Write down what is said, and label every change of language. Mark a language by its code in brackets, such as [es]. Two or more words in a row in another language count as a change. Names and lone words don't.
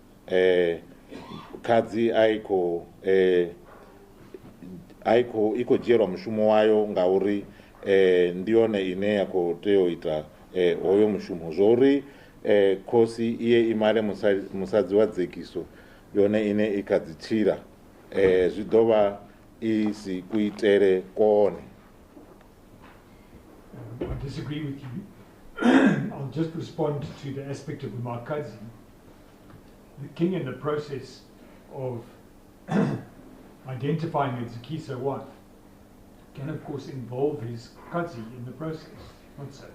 [ve] khadzi I khou dzhielwa mushumo wayo ngauri ndi yone ine ya khou tea u ita hoyo mushumo zwo khosi iye imale musadzi wa Zigiso yone ine I kha dzi tshila zwi ḓo vha I si kuitere kone. [en] I disagree with you. I'll just respond to the aspect of the Makazi. The king in the process of identifying a Zigiso wife can of course involve his Kazi in the process, not so.